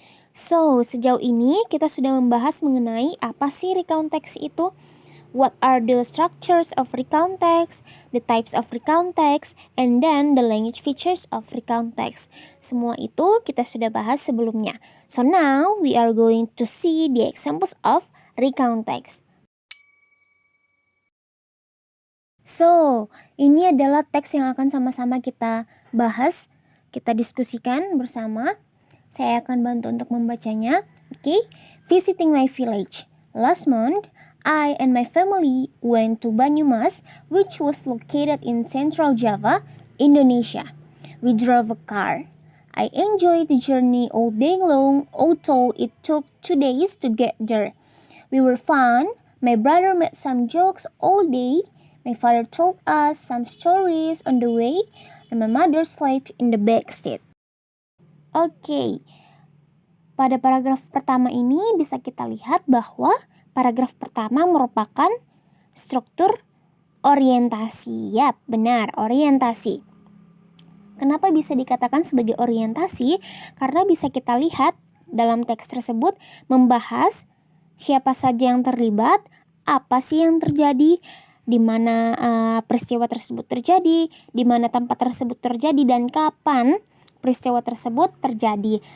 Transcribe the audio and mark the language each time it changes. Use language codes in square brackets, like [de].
[en] So, [id] sejauh ini kita sudah membahas mengenai apa sih recount text itu, [en] what are the structures of recount text, the types of recount text, and then the language features of recount text. [id] Semua itu kita sudah bahas sebelumnya. [en] So now we are going to see the examples of recount text. [id] So, ini adalah teks yang akan sama-sama kita bahas, kita diskusikan bersama. Saya akan bantu untuk membacanya. Okay? [en] Visiting my village. Last month, I and my family went to Banyumas, which was located in Central Java, Indonesia. We drove a car. I enjoyed the journey all day long, although it took 2 days to get there. We were fun. My brother made some jokes all day. My father told us some stories on the way, and my mother slept in the back seat. [id] Oke, pada paragraf pertama ini bisa kita lihat bahwa paragraf pertama merupakan struktur orientasi. Yap, benar, orientasi. Kenapa bisa dikatakan sebagai orientasi? Karena bisa kita lihat dalam teks tersebut membahas siapa saja yang terlibat, apa sih yang terjadi, di mana peristiwa tersebut terjadi, di mana tempat tersebut terjadi, dan kapan peristiwa tersebut terjadi.